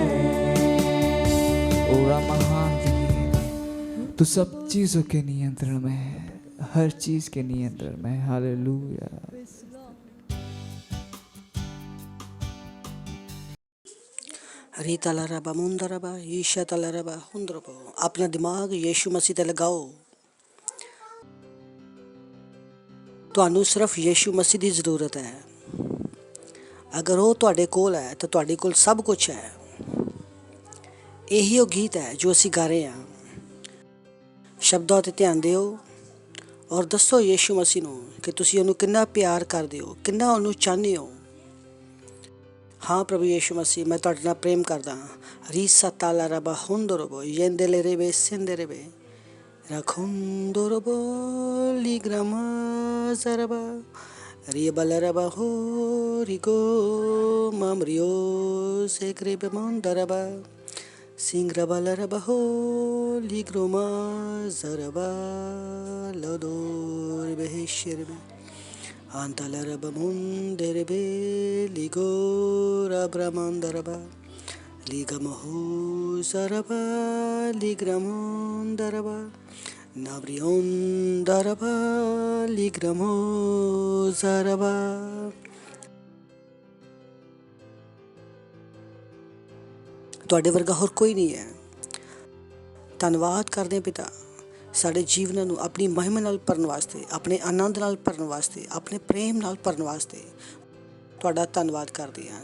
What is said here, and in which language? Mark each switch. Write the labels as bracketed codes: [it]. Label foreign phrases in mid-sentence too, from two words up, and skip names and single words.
[hi] ओरा महान है, तू सब चीजों के नियंत्रण में है, हर चीज के नियंत्रण में है। हालेलुया। रीता लरबा मुंदरबा ईशा तलरबा हुंदरबो। अपना दिमाग यीशु मसीह ते लगाओ। [pa] ਤੁਹਾਨੂੰ ਸਿਰਫ ਯੀਸ਼ੂ ਮਸੀਹ ਦੀ ਜ਼ਰੂਰਤ ਹੈ। ਅਗਰ ਉਹ ਤੁਹਾਡੇ ਕੋਲ ਹੈ ਤਾਂ ਤੁਹਾਡੇ ਕੋਲ ਸਭ ਕੁਝ ਹੈ। ਇਹੀ ਉਹ ਗੀਤ ਹੈ ਜੋ ਅਸੀਂ ਗਾ ਰਹੇ ਹਾਂ। ਸ਼ਬਦਾਂ 'ਤੇ ਧਿਆਨ ਦਿਓ ਔਰ ਦੱਸੋ ਯੀਸ਼ੂ ਮਸੀਹ ਨੂੰ ਕਿ ਤੁਸੀਂ ਉਹਨੂੰ ਕਿੰਨਾ ਪਿਆਰ ਕਰਦੇ ਹੋ, ਕਿੰਨਾ ਉਹਨੂੰ ਚਾਹੁੰਦੇ ਹੋ। ਹਾਂ ਪ੍ਰਭੂ ਯੀਸ਼ੂ ਮਸੀਹ, ਮੈਂ ਤੁਹਾਡੇ ਨਾਲ ਪ੍ਰੇਮ ਕਰਦਾ ਹਾਂ। ਰੀਸਾ ਤਾਲਾ ਰਬਾ ਹੁੰਦਰਬੋ ਯੈਂਦੇਲੇ ਰੇਵੇ ਸਿੰਦੇ ਰੇਵੇ Rakhundorobo ligrama zaraba ribalaraba ho rigo mamrio sekrebe mondaraba singrabalaraba ho ligroma zaraba lodor beheshirbe antalaraba munderebe ligora bramandaraba ligamahu zaraba ligramondaraba Navrion daraba ligramo zaraba। ਤੁਹਾਡੇ ਵਰਗਾ ਹੋਰ ਕੋਈ ਨਹੀਂ ਹੈ। ਧੰਨਵਾਦ ਕਰਦੇ ਹਾਂ ਪਿਤਾ, ਸਾਡੇ ਜੀਵਨਾਂ ਨੂੰ ਆਪਣੀ ਮਹਿਮਾ ਨਾਲ ਭਰਨ ਵਾਸਤੇ, ਆਪਣੇ ਆਨੰਦ ਨਾਲ ਭਰਨ ਵਾਸਤੇ, ਆਪਣੇ ਪ੍ਰੇਮ ਨਾਲ ਭਰਨ ਵਾਸਤੇ ਤੁਹਾਡਾ ਧੰਨਵਾਦ ਕਰਦੇ ਹਾਂ।